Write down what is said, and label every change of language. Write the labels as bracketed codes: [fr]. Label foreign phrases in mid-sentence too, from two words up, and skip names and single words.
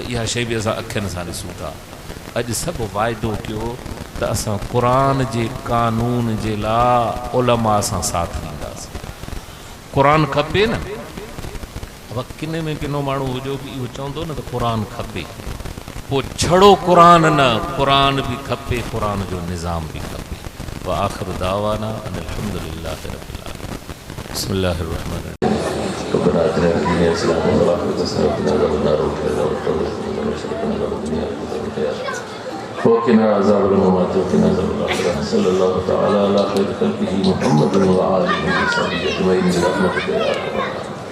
[sd] इहा शइ बि असां अखियुनि सां ॾिसूं था। अॼु सभु वाइदो कयो त असां क़ुरान जे कानून जे लाइ उलमा सां साथ ॾींदासीं। क़ुरान खपे न, अब किने में किनो माण्हू हुजो कि इहो चवंदो न त क़ुरान खपे, पोइ छड़ो क़ुरान न, क़ुरान बि खपे, क़ुरान जो निज़ाम बि खपे। [ar] وآخر دعوانا الحمد لله رب العالمين. بسم الله الرحمن الرحيم. ربنا آتنا في الدنيا حسنة وفي الآخرة حسنة وقنا عذاب النار وقنا عذاب الممات وقنا عذاب الآخرة. صلى الله تعالى على خير خلقه محمد وعلى آله وصحبه أجمعين برحمتك يا أرحم الراحمين.